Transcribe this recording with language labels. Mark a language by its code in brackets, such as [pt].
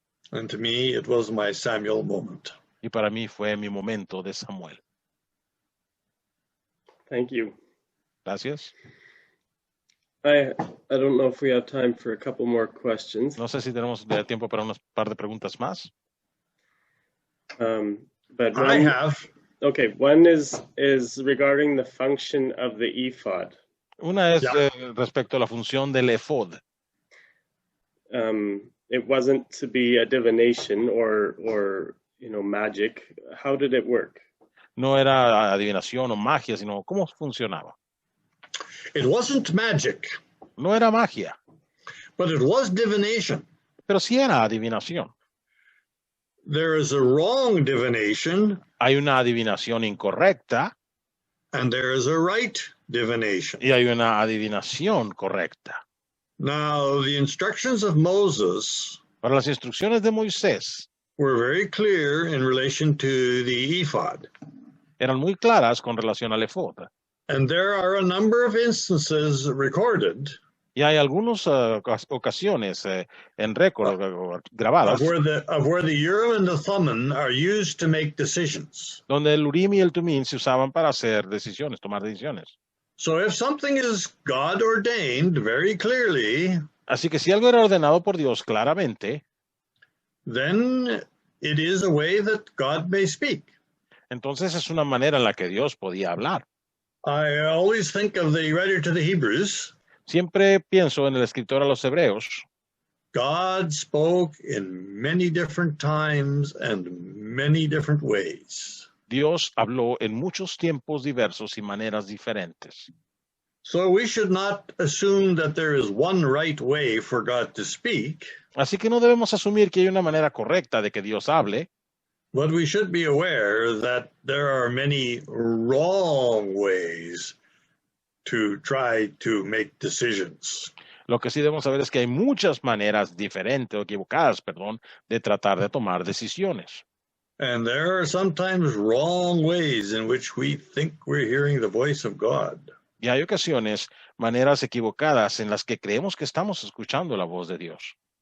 [en] And to me, it was my Samuel moment. [es] Y para mí fue mi momento de Samuel. [en] Thank you. [es] Gracias. [en] I don't know if we have time for a couple more questions. [es] No sé si tenemos tiempo para unas par de preguntas más. [en] But I one, have. okay, one is regarding the function of the ephod. [es] Una es Ya. respecto a la función del efod. [en] It wasn't to be a divination or magic. How did it work? [es] No era adivinación o magia, sino cómo funcionaba. [en] It wasn't magic, [es] No era magia, [en] but it was divination. [es] pero sí era adivinación. [en] There is a wrong divination, [es] Hay una adivinación incorrecta [en] and there is a right divination. [es] y hay una adivinación correcta. [en] Now, the instructions of Moses [es] Para las instrucciones de Moisés [en] were very clear in relation to the ephod. [es] eran muy claras con relación al efod. [en] And there are a number of instances recorded [es] Y hay algunas ocasiones en récord grabadas [en] of where the Urim and the Thummim are used to make decisions. [es] donde el Urim y el Tumim se usaban para hacer decisiones, tomar decisiones. [en] So if something is God ordained very clearly, [es] Así que si algo era ordenado por Dios claramente, [en] then it is a way that God may speak. [es] entonces es una manera en la que Dios podía hablar. [en] I always think of the writer to the Hebrews. [es] Siempre pienso en el escritor a los Hebreos. [en] God spoke in many different times and many different ways. [es] Dios habló en muchos tiempos diversos y maneras diferentes. [en] So we should not assume that there is one right way for God to speak, [es] Así que no debemos asumir que hay una manera correcta de que Dios hable, [en] but we should be aware that there are many wrong ways to try to make decisions. [es] Lo que sí debemos saber es que hay muchas maneras diferentes o equivocadas, de tratar de tomar decisiones. [en] And there are sometimes wrong ways in which we think we're hearing the voice of God. [es] Y hay ocasiones, maneras equivocadas en las que creemos que estamos escuchando la voz de Dios.